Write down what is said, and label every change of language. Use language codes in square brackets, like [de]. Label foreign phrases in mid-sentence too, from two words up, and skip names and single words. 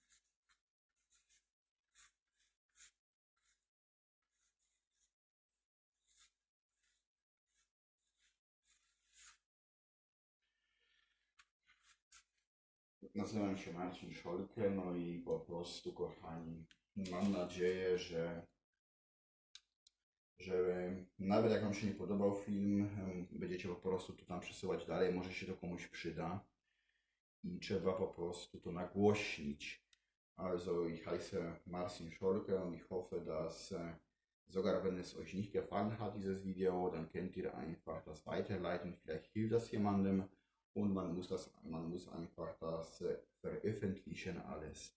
[pl] Nazywam się Marcin Szolkę, no i po prostu, kochani, mam nadzieję, że nawet jak wam się nie podobał film, będziecie po prostu to tam przesyłać dalej, może się to komuś przyda i trzeba po prostu to nagłośnić. [de] Also ich heiße Marcin Scholke und ich hoffe, dass sogar wenn es euch nicht gefallen hat, dieses Video, dann könnt ihr einfach das weiterleiten, vielleicht hilft das jemandem, und man muss einfach das veröffentlichen alles.